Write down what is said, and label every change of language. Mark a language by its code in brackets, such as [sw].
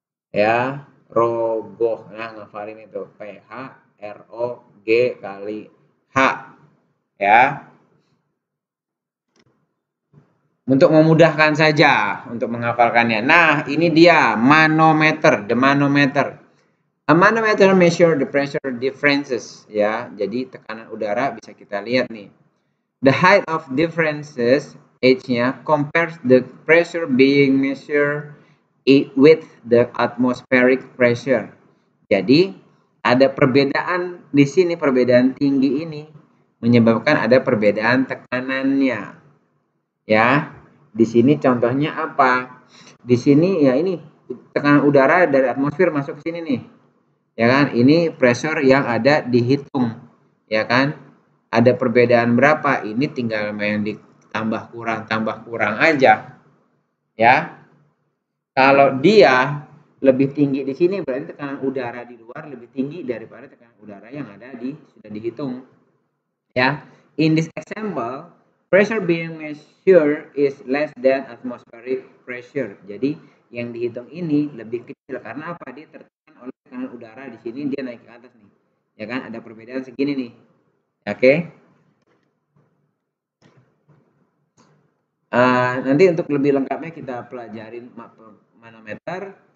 [id] Ya, rogoh. Nah, ngafalin itu PH RO G kali H. Ya. Untuk memudahkan saja untuk menghafalkannya. Nah, ini dia manometer, the manometer. [en] A manometer measure the pressure differences, ya. [id] Jadi tekanan udara bisa kita lihat nih. [en] The height of differences, H-nya, compares the pressure being measured with the atmospheric pressure. [id] Jadi ada perbedaan di sini, perbedaan tinggi ini menyebabkan ada perbedaan tekanannya. Ya, di sini contohnya apa? Di sini ya ini tekanan udara dari atmosfer masuk ke sini nih. Ya kan? Ini pressure yang ada dihitung. Ya kan? Ada perbedaan berapa? Ini tinggal main ditambah kurang aja. Ya. Kalau dia lebih tinggi di sini berarti tekanan udara di luar lebih tinggi daripada tekanan udara yang ada sudah dihitung. Ya. [en] In this example, pressure being measured is less than atmospheric pressure. [id] Jadi yang dihitung ini lebih kecil karena apa? Dia tertekan oleh tekanan udara di sini, dia naik ke atas nih. Ya kan? Ada perbedaan segini nih. Oke. Nanti untuk lebih lengkapnya kita pelajarin manometer.